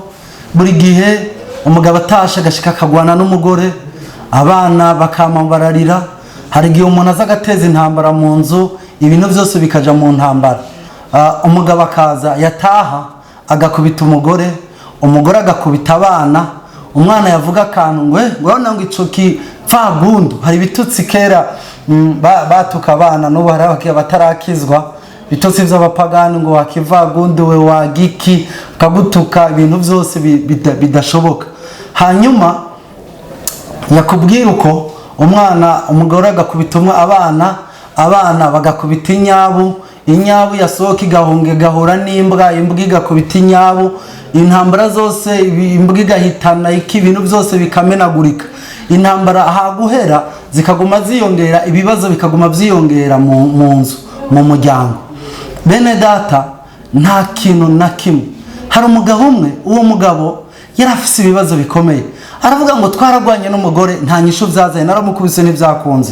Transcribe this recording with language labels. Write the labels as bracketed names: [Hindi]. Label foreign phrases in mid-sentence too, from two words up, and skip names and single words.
[Rundi] Buri gihe umugabo atasha agashika akagwana n'umugore, abana bakama bararira. Hari igihe umuntu aza agateza intambara mu nzu, ibintu byose bikaja mu ntambara. Umugabo akaza yataha agakubita umugore agakubita abana. Umwana yavuga akantu ngo ico kipfagundu. Hari bitutsi kera batuka abana, n'ubu hari batarakizwa, bitutsi by'abapagani ngo wakivagundu we wagiki, kagutuka ibintu byose bidashoboka. Hanyuma yakubwira uko umugore agakubita abana bagakubita inyabu yasohoka igahunga igahura n'imbwa, imbwa igakubita inyabu, intambara zose imbwa igahitana, ibintu byose bikamenagurika. Intambara ahaguhera zikaguma ziyongera, ibibazo bikaguma byiyongera mu nzu, mu muryango. Bene data, nta kintu na kimwe. Hari umugabo umwe, uwo mugabo yarafise ibibazo bikomeye. Aravuga ngo twaragwanye n'umugore, nta nyishu byazaye, naramukubise n'ibyakunze.